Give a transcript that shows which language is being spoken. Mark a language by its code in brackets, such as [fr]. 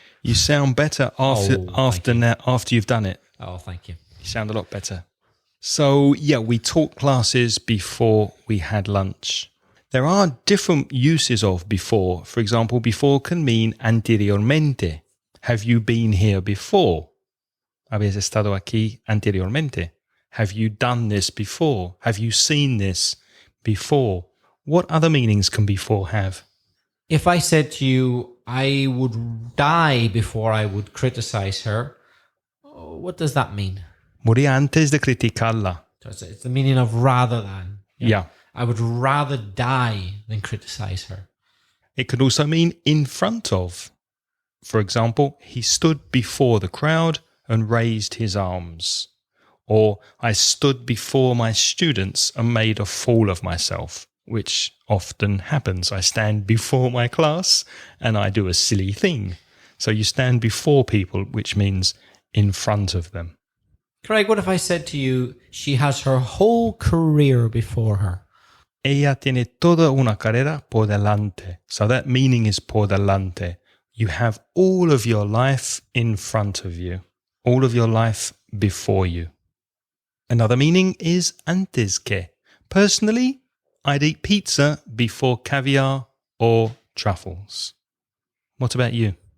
[en] You sound better after you've done it. Oh, thank you. You sound a lot better. So, yeah, we taught classes before we had lunch. There are different uses of before. For example, before can mean anteriormente. Have you been here before? [es] ¿Habías estado aquí anteriormente? [en] Have you done this before? Have you seen this before? What other meanings can before have? If I said to you, I would die before I would criticize her, what does that mean? [es] Morir antes de criticarla. [en] So it's the meaning of rather than. Yeah. I would rather die than criticize her. It could also mean in front of. For example, he stood before the crowd and raised his arms. Or I stood before my students and made a fool of myself, which often happens. I stand before my class and I do a silly thing. So you stand before people, which means in front of them. Craig, what if I said to you, she has her whole career before her? [es] Ella tiene toda una carrera por delante. [en] So that meaning is [es] por delante. [en] You have all of your life in front of you. All of your life before you. Another meaning is [es] antes que. [en] Personally, I'd eat pizza before caviar or truffles. What about you?